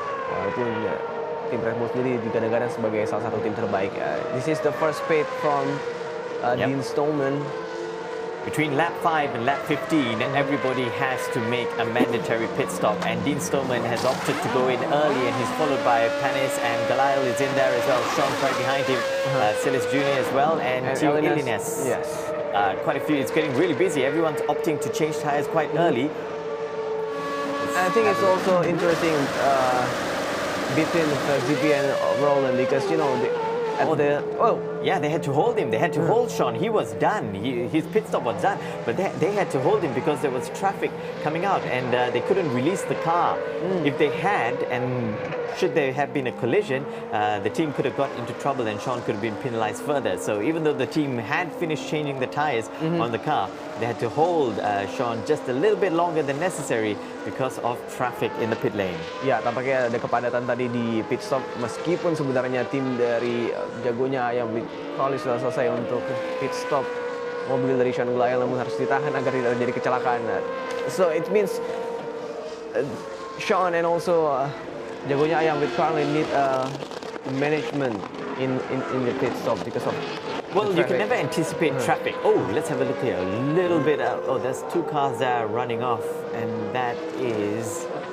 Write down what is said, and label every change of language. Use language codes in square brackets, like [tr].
[id] Walaupun tim Red Bull sendiri digadang-gadang sebagai salah satu tim terbaik. [en] This is the first pit from Dean Stoneman. Between lap 5 and lap 15, everybody has to make a mandatory pit stop. And Dean Stoneman has opted to go in early, and he's followed by Panis, and Galail is in there as well. Sean's right behind him. Silas Jr. as well, and Tio Ilines. Yes. Quite a few. It's getting really busy. Everyone's opting to change tires quite early. I think it's also interesting between GP and Roland, because, you know, yeah, they had to hold him. They had to hold Sean. He was done. His pit stop was done. But they had to hold him because there was traffic coming out, and they couldn't release the car. If they had, and should there have been a collision, the team could have got into trouble and Sean could have been penalized further. So even though the team had finished changing the tires on the car, they had to hold Sean just a little bit longer than necessary because of traffic in the pit lane. [id] Ya, tampaknya ada kepadatan tadi di pit stop, meskipun sebenarnya tim dari jagonya yang Carlin sudah selesai untuk pit stop mobil dari Sean Gelael, namun harus ditahan agar tidak terjadi kecelakaan. [en] So it means Sean and also jagonya ayam with Carlin need management in the pit stop because of well, you can never anticipate traffic. Oh, let's have a look here. A little bit. Oh, there's two cars there running off, and that is.